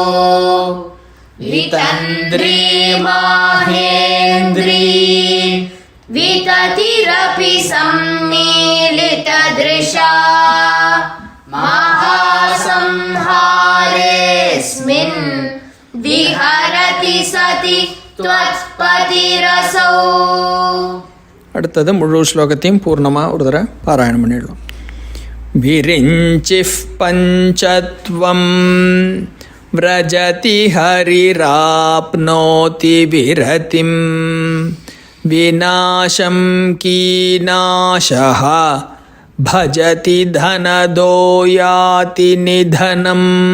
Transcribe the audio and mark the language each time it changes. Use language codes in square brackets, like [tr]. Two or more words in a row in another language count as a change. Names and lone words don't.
[sa] वितन्द्री माहेन्द्री विततिरपि सम्मीलितदृशा महासंहारेऽस्मिन् विहरति सति त्वत्पतिरसौ. [ta] அடுத்தது முழு ஸ்லோகத்தையும் பூர்ணமாக ஒரு தடவை பாராயணம் பண்ணிடலாம். [sa] विरिञ्चिः पञ्चत्वं व्रजति हरिराप्नोति विरतिं विनाशं कीनाशः भजति धनदो याति निधनम्.